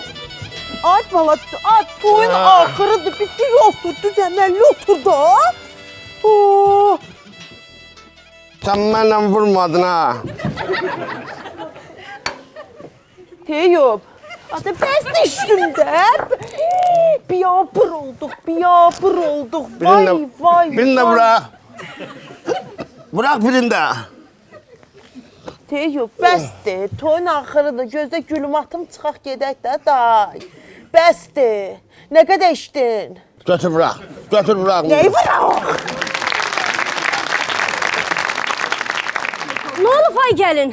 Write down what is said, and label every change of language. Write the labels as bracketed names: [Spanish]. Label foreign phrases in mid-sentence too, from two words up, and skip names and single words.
[Azerbaijani] Ay valla, ay toyun axırıdır, bitti yoxdur, düzəməlli otur da. Oh. Sen mənlə vurmadın ha. Teyub! Adı bəs düşdündə. Biyabır olduq. Vay. [Turkish] Birini de bırak. Bırak birini de. [Azerbaijani] Teyub, bəsdir. Toyun axırıdır. Gözdə gülüm atım, çıxaq gedək də, day. Bəsdir. Nə qədər içdin? [Turkish] Götür bırak. [Azerbaijani] Nəyi bıraq? Nə olub ay gəlin?